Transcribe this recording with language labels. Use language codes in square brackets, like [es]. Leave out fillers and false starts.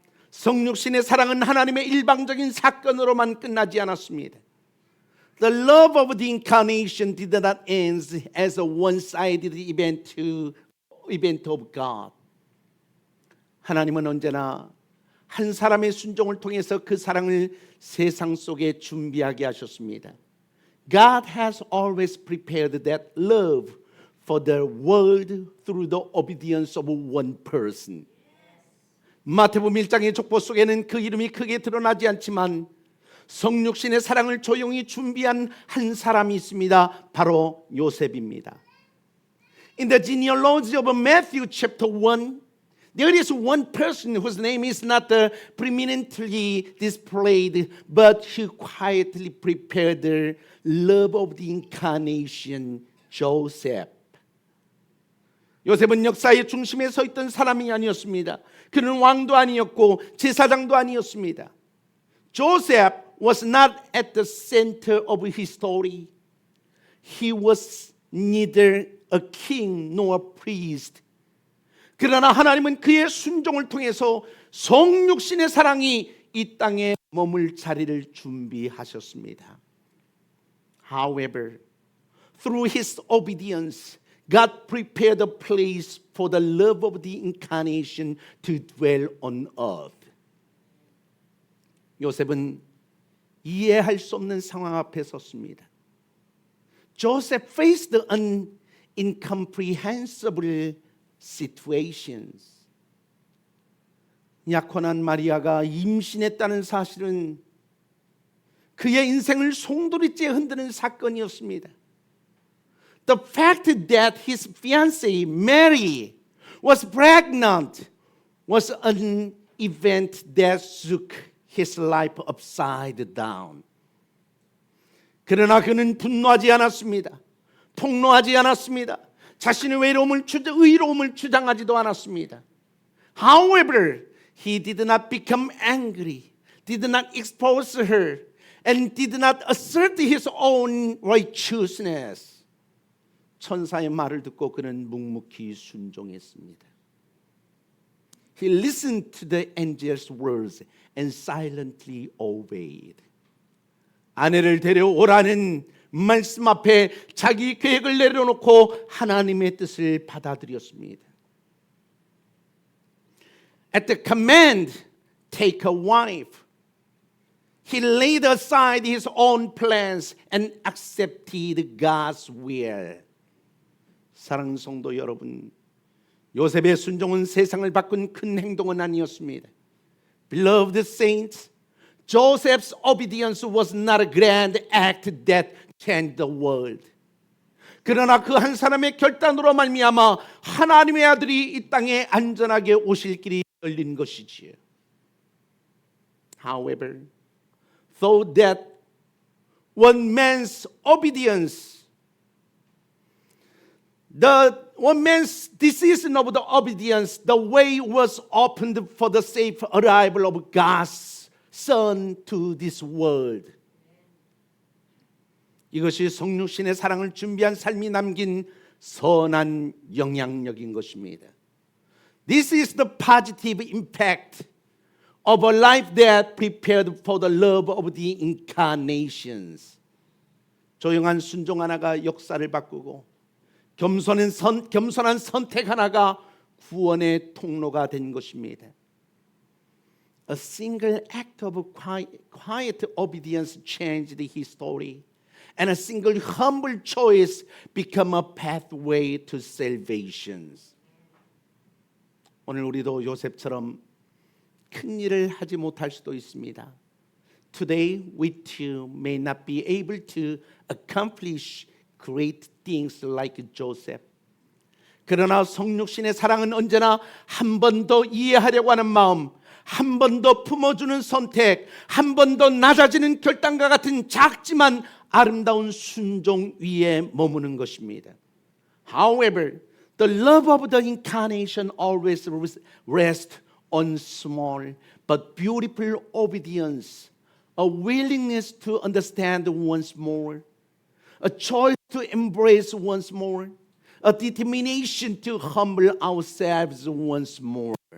[ko] 성육신의 사랑은 하나님의 일방적인 사건으로만 끝나지 않았습니다. [en] The love of the incarnation did not end as a one-sided event of God. [ko] 하나님은 언제나 한 사람의 순종을 통해서 그 사랑을 세상 속에 준비하게 하셨습니다. [en] God has always prepared that love for the world through the obedience of one person. [ko] 마태복음 1장의 족보 속에는 그 이름이 크게 드러나지 않지만 성육신의 사랑을 조용히 준비한 한 사람이 있습니다. 바로 요셉입니다. [en] In the genealogy of Matthew chapter 1, there is one person whose name is not preeminently displayed, but who quietly prepared the love of the incarnation, Joseph. [ko] 요셉은 역사의 중심에 서 있던 사람이 아니었습니다. 그는 왕도 아니었고 제사장도 아니었습니다. [en] Joseph was not at the center of his story. He was neither a king nor a priest. [ko] 그러나 하나님은 그의 순종을 통해서 성육신의 사랑이 이 땅에 머물 자리를 준비하셨습니다. [en] However, through his obedience, God prepared a place for the love of the incarnation to dwell on earth. [ko] 요셉은 이해할 수 없는 상황 앞에 섰습니다. [en] Joseph faced an incomprehensible situations. [ko] 약혼한 마리아가 임신했다는 사실은 그의 인생을 송두리째 흔드는 사건이었습니다. [en] The fact that his fiancée Mary was pregnant was an event that shook his life upside down. [ko] 그러나 그는 분노하지 않았습니다. 폭로하지 않았습니다. 자신의 의로움을 주장하지도 않았습니다. [en] However, he did not become angry, did not expose her, and did not assert his own righteousness. [ko] 천사의 말을 듣고 그는 묵묵히 순종했습니다. [en] He listened to the angel's words and silently obeyed. [ko] 아내를 데려오라는 말씀 앞에 자기 계획을 내려놓고 하나님의 뜻을 받아들였습니다. [en] At the command, take a wife, he laid aside his own plans and accepted God's will. [ko] 사랑하는 성도 여러분, 요셉의 순종은 세상을 바꾼 큰 행동은 아니었습니다. [en] Beloved saints, Joseph's obedience was not a grand act that changed the world. [ko] 그러나 그 한 사람의 결단으로 말미암아 하나님의 아들이 이 땅에 안전하게 오실 길이 열린 것이지요. [en] However, though that one man's obedience The one man's decision of the obedience, the way was opened for the safe arrival of God's Son to this world. [ko] 이것이 성육신의 사랑을 준비한 삶이 남긴 선한 영향력인 것입니다. [en] This is the positive impact of a life that prepared for the love of the incarnations. [ko] 조용한 순종 하나가 역사를 바꾸고 겸손한 선택 하나가 구원의 통로가 된 것입니다. [en] A single act of quiet obedience changed his story, and a single humble choice became a pathway to salvation. [ko] 오늘 우리도 요셉처럼 큰 일을 하지 못할 수도 있습니다. [en] Today we too may not be able to accomplish great things like Joseph. [ko] 그러나 성육신의 사랑은 언제나 한 번 더 이해하려고 하는 마음, 한 번 더 품어주는 선택, 한 번 더 낮아지는 결단과 같은 작지만 아름다운 순종 위에 머무는 것입니다. [en] However, the love of the incarnation always rests on small but beautiful obedience, a willingness to understand once more, a choice to embrace once more, a determination to humble ourselves once more.